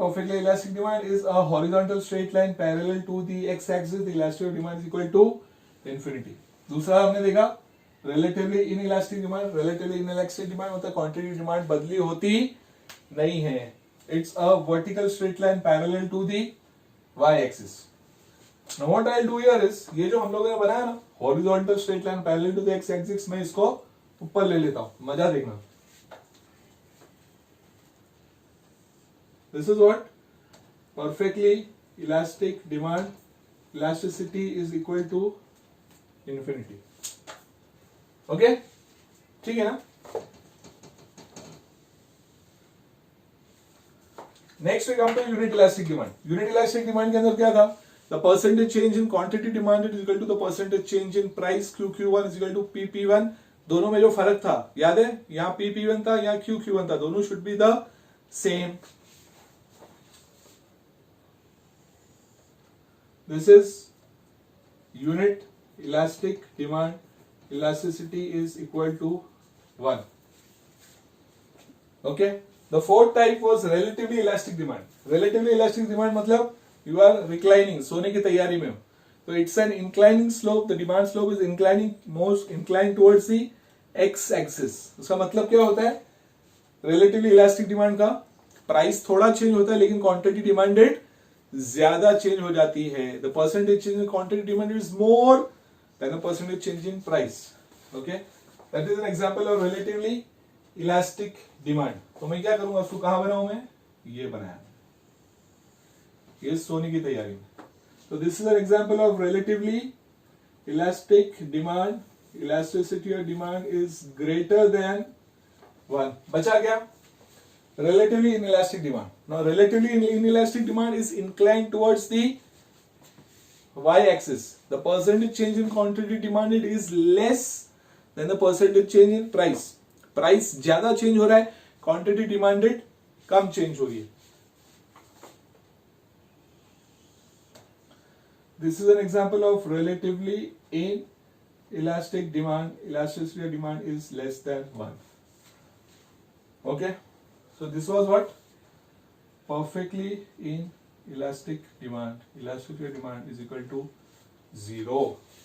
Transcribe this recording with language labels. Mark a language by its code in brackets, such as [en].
[en] Perfectly elastic demand is a horizontal straight line parallel to the x-axis. The elastic demand is equal to infinity. [hi] दूसरा हमने देखा relatively inelastic demand. Relatively inelastic demand होता है quantity demand बदली होती नहीं है. [en] It's a vertical straight line parallel to the Y axis. Now what I will do here is, [hi] ये जो हम लोगों ने बनाया ना horizontal straight line parallel to the x axis, मैं इसको ऊपर ले लेता हूं. मजा देखना. [en] This is what perfectly elastic demand, elasticity is equal to infinity. [hi] Okay, ठीक है ना? [en] Next we come to unit elastic demand. [hi] Unit elastic demand के अंदर क्या था? [en] The percentage change in quantity demanded is equal to the percentage change in price QQ1 is equal to PP1. [hi] दोनों में जो फर्क था याद है, यहाँ PP1 था, यहाँ QQ1 था, दोनों [en] Should be the same. This is unit elastic demand, elasticity is equal to 1. Okay, the fourth type was relatively elastic demand. Relatively elastic demand मतलब you are reclining, [hi] सोने की तैयारी में हो, [en] तो it's an inclining slope. The demand slope is inclining, most inclined towards the x axis. [hi] उसका मतलब क्या होता है? Relatively elastic demand का प्राइस थोड़ा चेंज होता है लेकिन क्वांटिटी डिमांडेड ज्यादा चेंज हो जाती है. [en] The percentage change in quantity demanded is more than the percentage change in price. Okay, that is an example of relatively elastic demand. तो मैं क्या करूंगा, उसको कहां बनाऊं मैं? ये बनाया, ये सोने की तैयारी में. So this is an example of relatively elastic demand. Elasticity of demand is greater than 1. [hi] बचा क्या? [en] Relatively inelastic demand. Now relatively inelastic demand is inclined towards the y-axis. The percentage change in quantity demanded is less than the percentage change in price. [hi] Price ज्यादा change हो रहा है, quantity demanded कम change हो रही है. [en] This is an example of relatively inelastic demand. Elasticity of demand is less than 1. Okay, so this was what? Perfectly inelastic demand. Elasticity of demand is equal to 0.